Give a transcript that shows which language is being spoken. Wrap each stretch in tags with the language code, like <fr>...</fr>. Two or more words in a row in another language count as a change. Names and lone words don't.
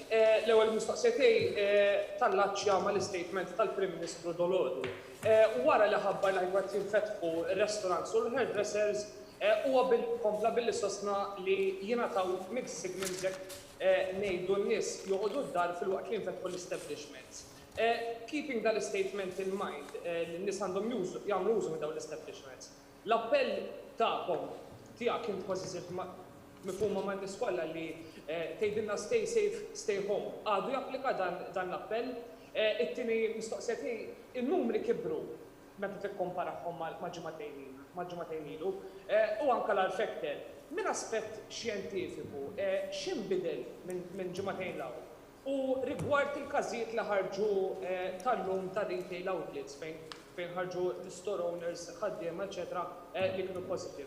<mt>L-ewwel mistoqsija tiegħi tal-laċċja mal-istatement tal-Prim Ministru Dolodu. Wara li ħabbar li ħajbad jinfetħu r-restaurants u l-hairdressers huwa bil-kompla billi sostna li jingħataw</mt> <en>mixed signals</en> <mt>ngħidu n-nies joqogħdu d-dar fil-waqt li jinfetħu l-establishments.</mt> <en>Keeping that statement in mind,</en> <mt>l-nies għandhom jagħmlu użu minn dawn l-establishments. L-appell tagħkom tiegħek kien kważi mifhuma ma' nies kollha li tgħidilna</mt> <en>stay safe, stay home.</en> <mt>Għadu japplika dan l-appell. It-tieni mistoqsija tiegħi in-numri kibru meta tikkomparahom ma' ġimagħtejn ilu u anke l-affected. Min aspett xjentifiku x'inbidel minn ġimagħtejn l-ewwel? U rigward il-każijiet li ħarġu tal-lum ta'</mt> <en>retail outlets</en> <mt>fejn ħarġu l-</mt> <en>store owners,</en> <mt>ħaddiem, eċetera, li kienu positive.</mt>